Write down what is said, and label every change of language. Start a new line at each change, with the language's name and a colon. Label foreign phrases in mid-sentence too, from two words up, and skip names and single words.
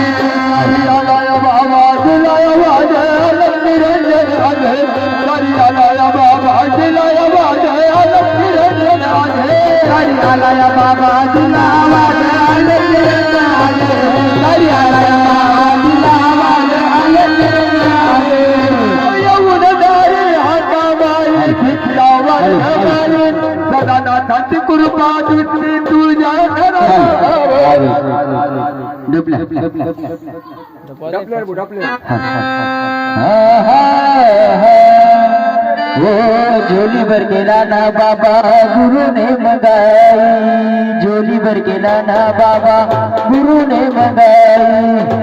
Marathi: आलया बाबा दिला आवाज अलग निरंजन आजे तरी आलया बाबा दिला आवाज अलग निरंजन आजे तरी आलया बाबा दिला आवाज अलग निरंजन आजे तरी आलया बाबा दिला आवाज अलग निरंजन आजे यमुनदारी हाताबाई भिक्षावर सदानाथांची कृपा दिसली तुझ्या
Hindi: वो झोली भर के लाना बाबा गुरु ने मंगाई झोली भर के लाना बाबा गुरु ने मंगाई